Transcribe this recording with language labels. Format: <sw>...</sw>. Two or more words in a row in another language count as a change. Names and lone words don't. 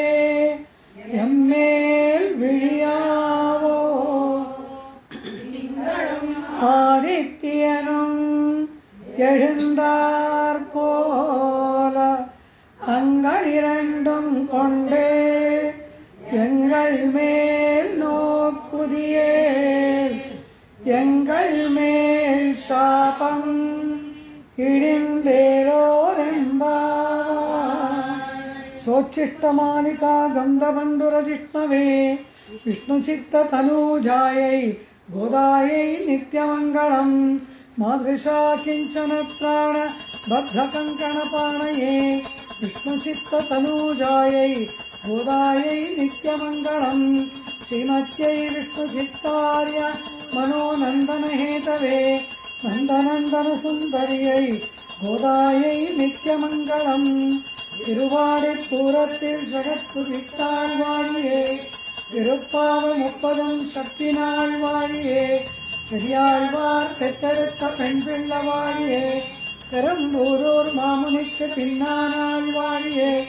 <ta>எம்மேல் விழியாவோ ஆதித்யனும் எழுந்தார் போல அங்கனிரண்டும் கொண்டே எங்கள் மேல் நோக்குதியேல் எங்கள் மேல் சாபம் இடிந்தேரோரெம்பாவாய்.</ta> <sa>सोच्चिष्टमालिका गन्धबन्धुरजिष्णवे विष्णुचित्ततनूजायै गोदायै नित्यमङ्गलम् मादृशा किञ्चन प्राण बद्धकङ्कणपाणये विष्णुचित्ततनूजायै गोदायै नित्यमङ्गलम् श्रीमत्यै विष्णुचित्तार्य मनोनन्दनहेतवे नन्दनन्दनसुन्दर्यै गोदायै नित्यमङ्गलम्</sa> <ta>திருவாடிப்பூரத்தில் ஜகத்துதித்தாள் வாழியே திருப்பாவ 30 சக்தி நாள் வாழியே பெரியாழ்வார் பெற்றெடுத்த பெண் பிள்ளை வாழியே பெரும்பூரூர் மாமுனிக்கு பின்னானாள் வாழியே</ta>